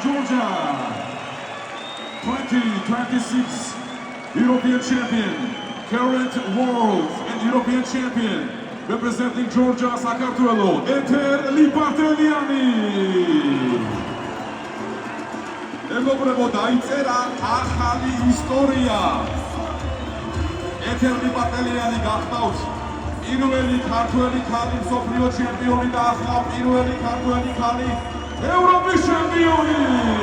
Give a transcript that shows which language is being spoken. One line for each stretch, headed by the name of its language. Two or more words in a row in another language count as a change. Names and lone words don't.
English: Georgia 2026 European champion, current world and European champion, representing Georgia, Sakartvelo, Eter Liparteliani.
Georgian: Mეგობრებო, დაიწერა ახალი ისტორია. ეთერ ლიპარტელიანი გახდავს პირველი ქართველი ქალი მსოფლიო ჩემპიონი და ახლა პირველი ქართველი ქალი ევროპის ჩემპიონი.